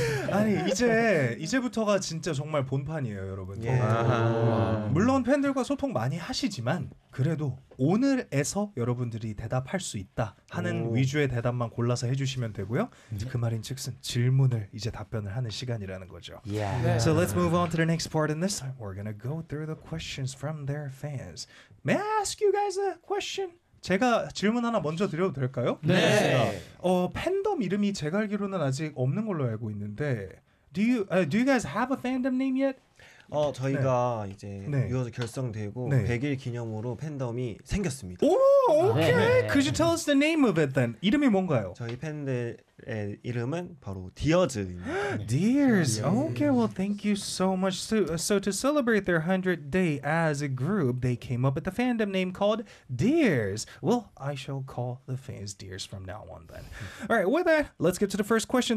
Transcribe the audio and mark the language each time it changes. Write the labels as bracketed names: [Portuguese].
[Korean] 아니 이제부터가 진짜 정말 본판이에요, 여러분. [English] Yeah. [Korean] 물론 팬들과 소통 많이 하시지만 그래도 오늘에서 여러분들이 대답할 수 있다 하는 오. 위주의 대답만 골라서 해주시면 되고요. 네. 그 말인즉슨 질문을 이제 답변을 하는 시간이라는 거죠. [English] Yeah. So let's move on to the next part. In this time, we're gonna go through the questions from their fans. May I ask you guys a question? [Korean] 제가 질문 하나 먼저 드려도 될까요? 네. 팬덤 이름이 제가 알기로는 아직 없는 걸로 알고 있는데 [English] do you guys have a fandom name yet? [Korean] 저희가 네. 이제 네. 유어즈 결성되고 네. 100일 기념으로 팬덤이 생겼습니다. 오, 오케이. 네. [English] Could you tell us the name of it then? [Korean] 이름이 뭔가요? 저희 팬들의 이름은 바로 디어즈입니다. [English] Dears. Okay, well thank you so much. So to celebrate their 100th day as a group, they came up with a fandom name called Dears. Well, I shall call the fans Dears from now on then. All right, with that, let's get to the first question.